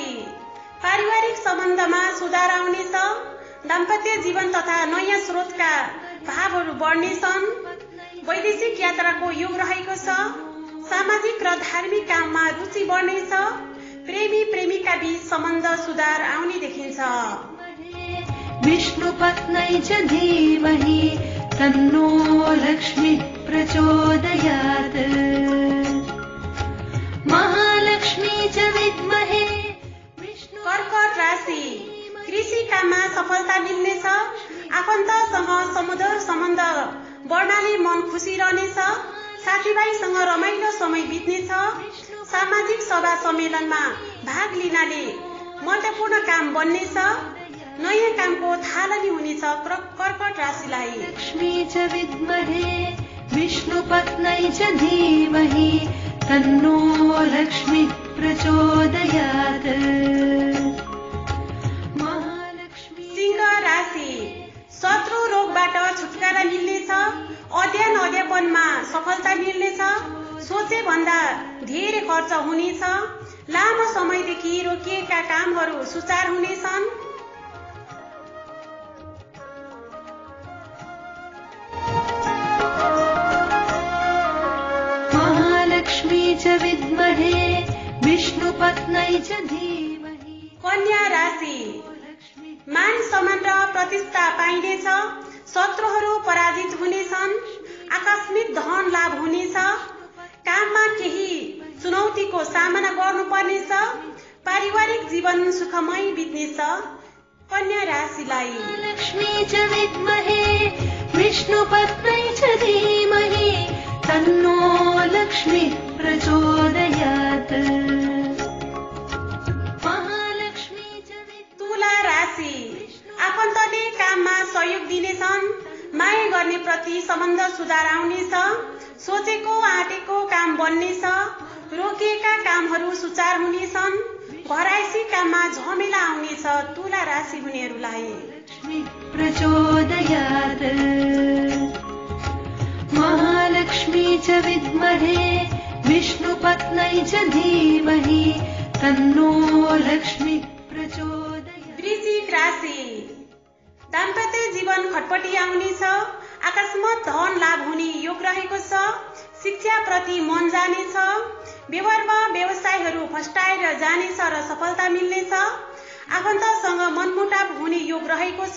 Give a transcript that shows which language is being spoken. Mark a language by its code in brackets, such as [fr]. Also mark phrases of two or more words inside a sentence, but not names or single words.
[ne] पारिवारिक सम्बन्धमा सुधार आउनेछ। दाम्पत्य जीवन तथा नयाँ स्रोतका भावहरू बढ्नेछन्। वैदेशिक यात्राको योग रहेको छ। सामाजिक र धार्मिक काममा रुचि बढ्नेछ। प्रेमी प्रेमिका बीच सम्बन्ध सुधार आउने देखिन्छ। [sa] विष्णुपत्न्यै च धीमहि तन्नो लक्ष्मी प्रचोदयात्। महालक्ष्मी च विद्महे [ne] कर्कट राशि। कृषि काममा सफलता मिल्नेछ। आफन्तसँग समुद्र सम्बन्ध बढ्नाले मन खुसी रहनेछ। साथीभाइसँग रमाइलो समय बित्नेछ। सामाजिक सभा सम्मेलनमा भाग लिनाले महत्त्वपूर्ण काम बन्नेछ। नयाँ कामको थालनी हुनेछ। कर्कट राशिलाई [sa] लक्ष्मी च विद्महे विष्णुपत्न्यै च धीमहि तन्नो लक्ष्मी प्रचोदयात्। [ne] सिंह राशि। शत्रु रोगबाट छुटकारा मिल्नेछ। अध्ययन अध्यापनमा सफलता मिल्नेछ। सोचे भन्दा धेरै खर्च हुनेछ। लामो समयदेखि रोकिएका कामहरू सुचार हुनेछन्। [sa] महालक्ष्मी च विद्महे विष्णुपत्न्यै च धीमहि। [ne] कन्या राशि। मान सम्मान र प्रतिष्ठा पाइनेछ। शत्रुहरू पराजित हुनेछन्। आकस्मिक धन लाभ हुनेछ। काममा केही चुनौतीको सामना गर्नुपर्नेछ। पारिवारिक जीवन सुखमय बित्नेछ। कन्या राशिलाई [sa] लक्ष्मी च विद्महे विष्णुपत्न्यै च धीमहि तन्नो लक्ष्मी प्रचोदयात्। [ne] तुला राशि। आफन्तले काममा सहयोग दिनेछन्। माया गर्ने प्रति सम्बन्ध सुधार आउनेछ। सोचेको आँटेको काम बन्नेछ। रोकिएका कामहरू सुचार हुनेछन्। घरायसी काममा झमेला आउनेछ। तुला राशि हुनेहरूलाई [sa] लक्ष्मी प्रचोदयात्। महालक्ष्मी च विद्महे विष्णुपत्न्यै च धीमहि तन्नो लक्ष्मी प्रचोदयात्। [ne] वृश्चिक राशि। दाम्पत्य जीवन खटपटी आउनेछ। अकस्मात धन लाभ हुने योग रहेको छ। शिक्षा प्रति मन जानेछ। व्यवहारमा व्यवसायहरू फस्टाएर जानेछ र सफलता मिल्नेछ। आफन्तसँग मनमुटाव हुने योग रहेको छ।